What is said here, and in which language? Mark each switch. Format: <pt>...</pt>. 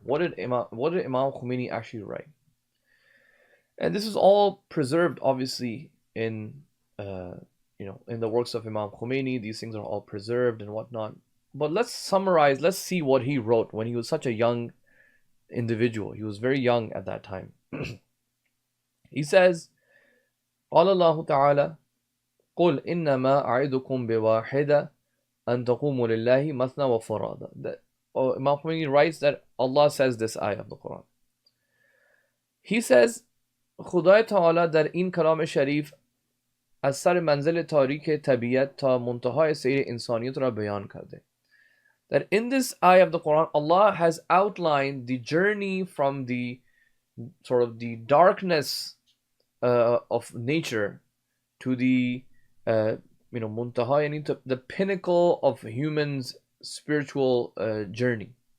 <en>What did Imam Khomeini actually write? And this is all preserved, obviously, in in the works of Imam Khomeini. These things are all preserved and whatnot. But let's summarize. Let's see what he wrote when he was such a young individual. He was very young at that time. He says,</en> <ar>قال الله تعالى قل إنما أعدكم بواحدة أن تقوموا لله مثنى وفرادى.</ar> <en>Imam Khomeini writes that Allah says this ayah of the Quran. He says,</en> <fa>خدای تعالی در این کلام شریف از سر منزل تاریک طبیعت تا منتهای سیر انسانیت را بیان کرده.</fa> <en>That in this ayah of the Quran, Allah has outlined the journey from the sort of the darkness of nature to the muntaha, to the pinnacle of humans' spiritual journey.</en>